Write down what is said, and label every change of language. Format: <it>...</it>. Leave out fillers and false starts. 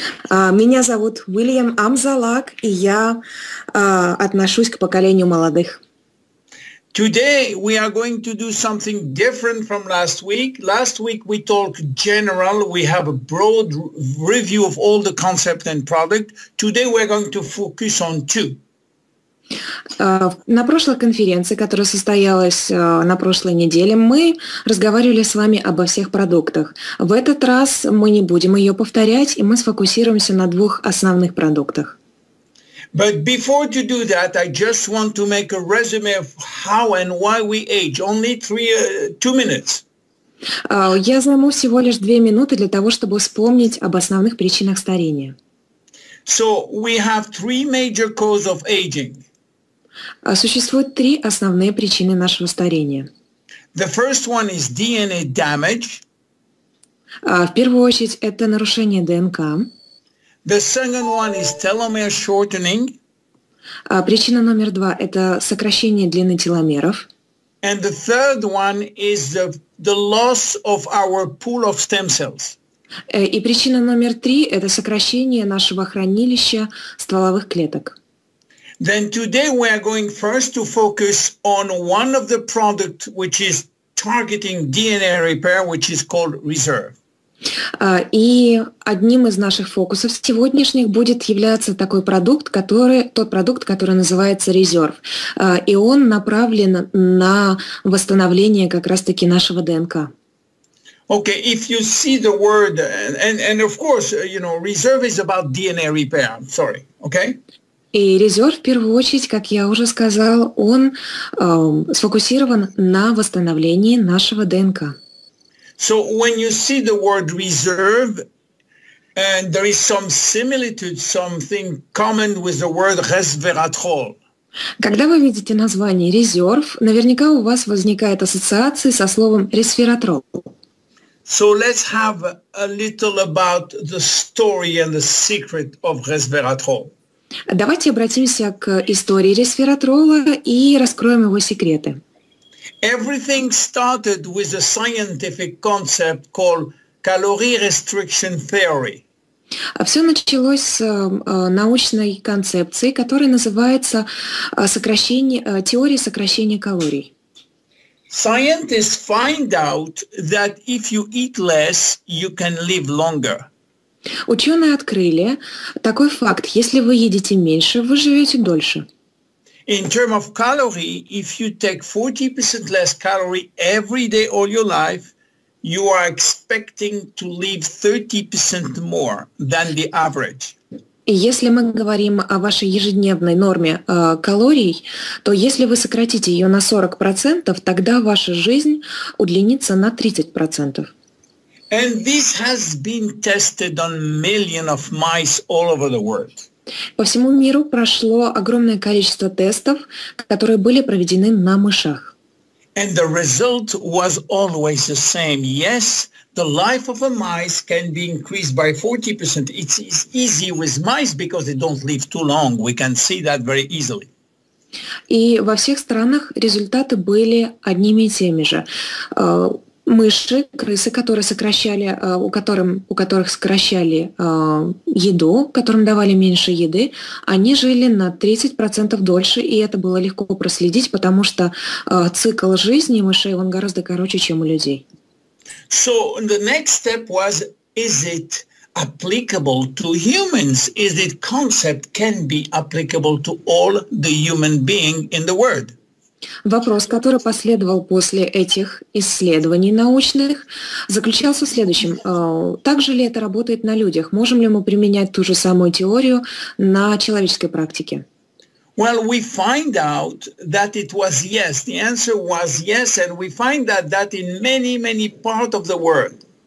<ru>Меня зовут William Amzallag, и я отношусь к поколению молодых.</ru> <en>Today we are going to do something different from last week. Last week we talked general. We have a broad review of all the concept and product. Today we're going to focus on two.</en> <ru>На прошлой конференции, которая состоялась на прошлой неделе, мы разговаривали с вами обо всех продуктах. В этот раз мы не будем ее повторять, и мы сфокусируемся на двух основных продуктах.</ru> <en>But before to do that, I just want to make a resume of how and why we age. Only 2 minutes.</en> <ru>Я займу всего лишь 2 минуты для того, чтобы вспомнить об основных причинах старения.</ru> <en>So we have 3 major causes of aging.</en> <ru>Существует 3 основные причины нашего старения.</ru> <en>The first one is DNA damage.</en> <ru>В первую очередь это нарушение ДНК.</ru> <en>The second one is telomere shortening.</en> <ru>Причина номер 2 это сокращение длины теломеров.</ru> <en>And the third one is the loss of our pool of stem cells.</en> <ru>И причина номер 3 это сокращение нашего хранилища стволовых клеток.</ru> <en>Then today we are going first to focus on one of the products which is targeting DNA repair, which is called reserve.</en> <ru>И одним из наших фокусов сегодняшних будет являться тот продукт, который называется резерв. И он направлен на восстановление как раз-таки нашего ДНК.</ru> <en>Okay, if you see the word, and of course, reserve is about DNA repair. I'm sorry, okay?</en> <ru>И резерв, в первую очередь, как я уже сказал, он сфокусирован на восстановлении нашего ДНК.</ru> <en>So when you see the word reserve, and there is some similitude, something common with the word resveratrol.</en> <ru>Когда вы видите название резерв, наверняка у вас возникает ассоциация со словом ресвератрол.</ru> <en>So let's have a little about the story and the secret of resveratrol.</en> <ru>Давайте обратимся к истории ресвератрола и раскроем его секреты.</ru> <en>Everything started with a scientific concept called calorie restriction theory.</en> <ru>Все началось с научной концепции, которая называется теорией сокращения калорий.</ru> <en>Scientists find out that if you eat less, you can live longer.</en> <ru>Ученые открыли такой факт: если вы едите меньше, вы живете дольше.</ru> <en>In terms of calorie, if you take 40% less calorie every day all your life, you are expecting to live 30% more than the average.</en> <ru>И если мы говорим о вашей ежедневной норме калорий, то если вы сократите ее на 40%, тогда ваша жизнь удлинится на 30%.</ru> <en>And this has been tested on millions of mice all over the world.</en> <ru>По всему миру прошло огромное количество тестов, которые были проведены на мышах.</ru> <en>And the result was always the same. Yes, the life of a mice can be increased by 40%. It's easy with mice because they don't live too long. We can see that very easily.</en> <ru>И во всех странах результаты были одними и теми же. Мыши, крысы, которые сокращали, у которых сокращали еду, которым давали меньше еды, они жили на 30% дольше, и это было легко проследить, потому что цикл жизни мышей, он гораздо короче, чем у людей.</ru> <en>So the next step was, is it applicable to humans? Is it concept can be applicable to all the human being in the world?</en> <ru>Вопрос, который последовал после этих исследований научных, заключался в следующем. Также ли это работает на людях? Можем ли мы применять ту же самую теорию на человеческой практике?</ru> <en>Well, we find out that it was yes. The answer was yes, and we find that in many parts of the world.</en>